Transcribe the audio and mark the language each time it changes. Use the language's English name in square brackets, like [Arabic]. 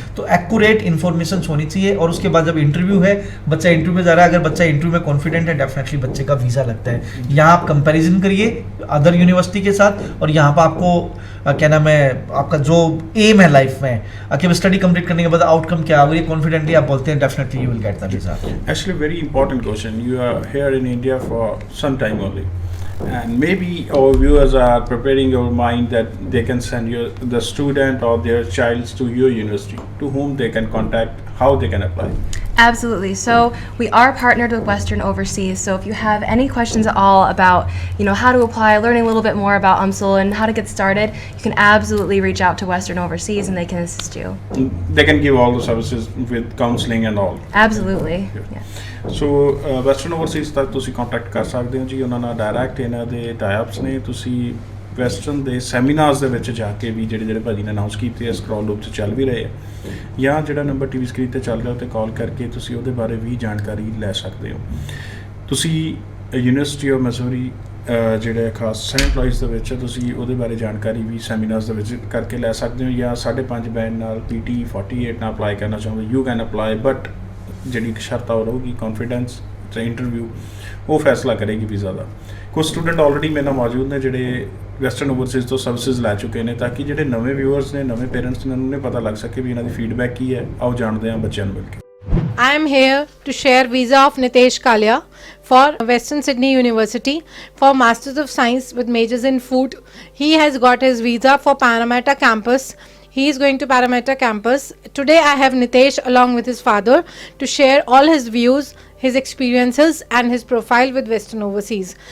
[Hindi] तो accurate information होनी चाहिए। और उसके बाद जब इंटरव्यू है, बच्चा इंटरव्यू में जा रहा है, अगर बच्चा इंटरव्यू में कॉन्फिडेंट है, डेफिनेटली बच्चे का वीज़ा लगता है। यहाँ आप कंपेरिजन करिए अदर यूनिवर्सिटी के साथ, और यहाँ पर आपको क्या नाम है, आपका जो एम है लाइफ में, कि स्टडी कंप्लीट करने के बाद आउटकम क्या, अगर ये कॉन्फिडेंटली आप बोलते हैं, [English] Definitely you will get the visa. Actually, very important question. You are here in India for some time only, and maybe our viewers are preparing your mind that they can send the student or their child to your university, to whom they can contact, how they can apply. Absolutely. So we are partnered with Western Overseas. So if you have any questions at all about, how to apply, learning a little bit more about UMSL and how to get started, you can absolutely reach out to Western Overseas and they can assist you. They can give all the services with counseling and all. Absolutely. Yeah. [Punjabi] So Western Overseas ਤੱਕ ਤੁਸੀਂ contact ਕਰ ਸਕਦੇ ਹੋ ਜੀ। ਉਹਨਾਂ ਨਾਲ direct ਇਹਨਾਂ ਦੇ ਟਾਈਪਸ ਨੇ। ਤੁਸੀਂ ਵੈਸਟਰਨ ਦੇ ਸੈਮੀਨਾਰਸ ਦੇ ਵਿੱਚ ਜਾ ਕੇ ਵੀ ਜਿਹੜੇ ਭਾਜੀ ਨੇ ਅਨਾਉਂਸ ਕੀਤੇ ਆ, ਸਕਰੋਲ ਲੂਪ 'ਚ ਚੱਲ ਵੀ ਰਹੇ ਆ, ਜਾਂ ਜਿਹੜਾ ਨੰਬਰ ਟੀਵੀ ਸਕਰੀਨ ਤੇ ਚੱਲ ਰਿਹਾ ਉੱਤੇ ਕਾਲ ਕਰਕੇ ਤੁਸੀਂ ਉਹਦੇ ਬਾਰੇ ਵੀ ਜਾਣਕਾਰੀ ਲੈ ਸਕਦੇ ਹੋ। ਤੁਸੀਂ ਯੂਨੀਵਰਸਿਟੀ ਆਫ ਮੈਸੂਰੀ ਜਿਹੜੇ ਖਾਸ ਸੈਂਟ ਲੁਈਸ ਦੇ ਵਿੱਚ ਤੁਸੀਂ ਉਹਦੇ ਬਾਰੇ ਜਾਣਕਾਰੀ ਵੀ ਸੈਮੀਨਾਰਸ ਦੇ ਵਿੱਚ ਕਰਕੇ ਲੈ ਸਕਦੇ ਹੋ, ਜਾਂ 5.5 ਬੈਂਡ ਨਾਲ PT 48 ਨਾਲ ਅਪਲਾਈ ਕਰਨਾ ਚਾਹੁੰਦੇ, [English] You can apply. [Punjabi] ਬਟ ਜਿਹੜੀ ਇੱਕ ਸ਼ਰਤ ਉਹ ਰਹੂਗੀ ਕੌਨਫੀਡੈਂਸ ਤੇ ਇੰਟਰਵਿਊ, ਉਹ ਫੈਸਲਾ ਕਰੇਗੀ ਵੀਜ਼ਾ ਦਾ। ਕੁਝ ਸਟੂਡੈਂਟ ਆਲਰੇਡੀ ਮੇਰੇ ਨਾਲ ਮੌਜੂਦ ਨੇ ਜਿਹੜੇ ਵੈਸਟਰਨ ਓਵਰਸੀਜ਼ ਤੋਂ ਸਰਵਿਸਿਜ਼ ਲੈ ਚੁੱਕੇ ਨੇ, ਤਾਂ ਕਿ ਜਿਹੜੇ ਨਵੇਂ ਵਿਊਅਰਸ ਨੇ, ਨਵੇਂ ਪੇਰੈਂਟਸ ਨੇ, ਉਹਨਾਂ ਨੂੰ ਪਤਾ ਲੱਗ ਸਕੇ ਵੀ ਇਹਨਾਂ ਦੀ ਫੀਡਬੈਕ ਕੀ ਹੈ। ਆਓ ਜਾਣਦੇ ਹਾਂ ਬੱਚਿਆਂ ਨੂੰ ਮਿਲ ਕੇ। [English] I am here to share visa of Nitesh Kalia for Western Sydney University for Masters of Science with majors in food. He has got his visa for Parramatta campus He is going to Parramatta campus. Today I have Nitesh along with his father to share all his views, his experiences and his profile with Western Overseas.